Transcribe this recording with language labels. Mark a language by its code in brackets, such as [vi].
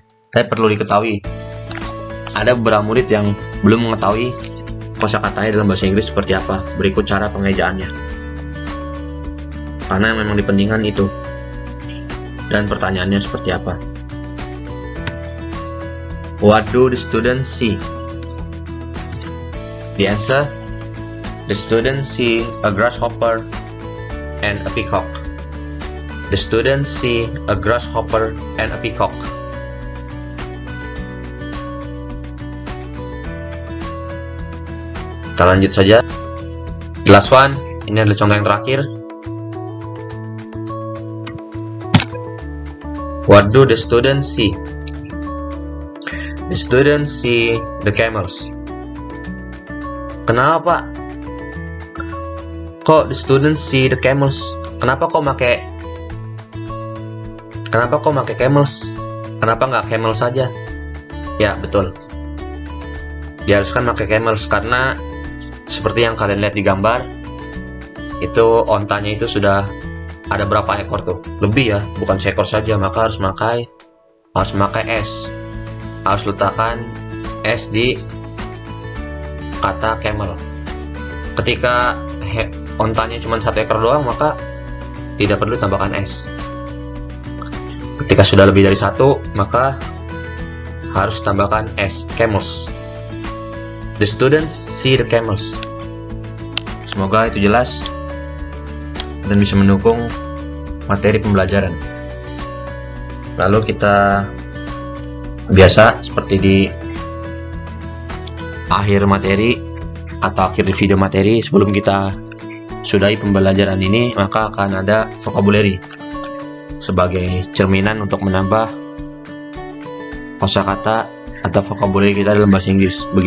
[id] Tapi perlu diketahui, ada beberapa murid yang belum mengetahui kosakatanya dalam bahasa Inggris seperti apa. Berikut cara pengejaannya, karena memang dipentingkan itu. Dan pertanyaannya seperti apa? [en] What do the students see? The answer: the students see a grasshopper and a peacock. The students see a grasshopper and a peacock. [id] Kita lanjut saja. [en] The last one, [id] ini adalah contoh yang terakhir. [en] What do the students see? The students see the camels. [id] Kenapa? Kok [en] the students see the camels? [id] Kenapa kok pakai camels? Kenapa nggak camel saja? Ya, betul. Diharuskan pakai camels karena seperti yang kalian lihat di gambar, itu ontanya itu sudah ada berapa ekor tuh? Lebih ya, bukan seekor saja. Maka harus pakai S. Harus letakkan S di kata camel. Ketika ontanya cuma satu ekor doang, maka tidak perlu tambahkan S. Ketika sudah lebih dari satu, maka harus tambahkan S, camels. [en] The students see the camels. [id] Semoga itu jelas dan bisa mendukung materi pembelajaran. Lalu kita biasa seperti di akhir materi, atau akhir di video materi, sebelum kita sudahi pembelajaran ini, maka akan ada vocabulary sebagai cerminan untuk menambah kosakata atau vocabulary kita dalam bahasa Inggris.